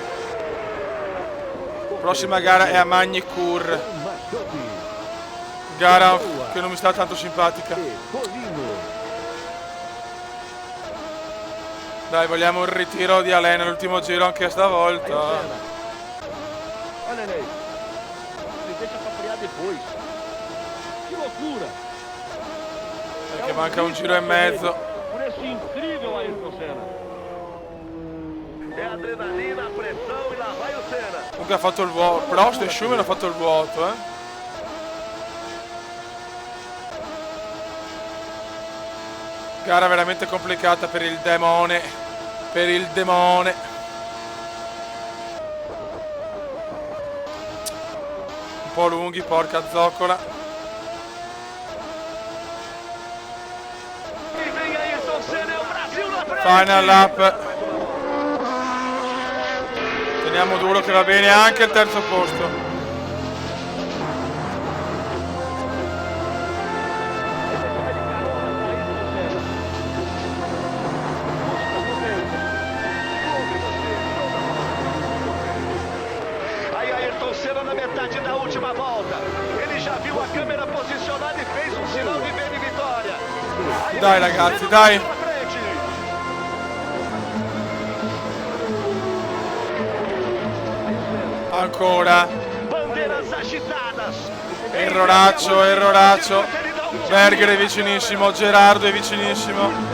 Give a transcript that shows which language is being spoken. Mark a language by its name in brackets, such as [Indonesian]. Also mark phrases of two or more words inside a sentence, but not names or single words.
[Italian] Prossima gara è a Magny-Cours. Gara che non mi sta tanto simpatica. Dai, vogliamo il ritiro di Alain all'ultimo giro anche stavolta. [Portuguese] Olha lei. Ele deixa pra frear depois. Que loucura! [Italian] Perché manca un giro e mezzo. [Portuguese] Por esse incrível Ayrton Senna. É adrenalina, pressão e lá vai o Senna. [Italian] Comunque ha fatto il vuoto. Prost e Schumann ha fatto il vuoto, Gara veramente complicata per il demone. Per il demone. Un po' lunghi, porca zoccola. [English] Final lap. [Italian] Teniamo duro che va bene anche il terzo posto. [Portuguese] Aí Ayrton Senna na metade da última volta. Ele já viu a câmera posicionada e fez um sinal de bem de vitória. [Italian] Dai ragazzi, dai. Ancora. Erroraccio, erroraccio. Berger è vicinissimo, Gerardo è vicinissimo.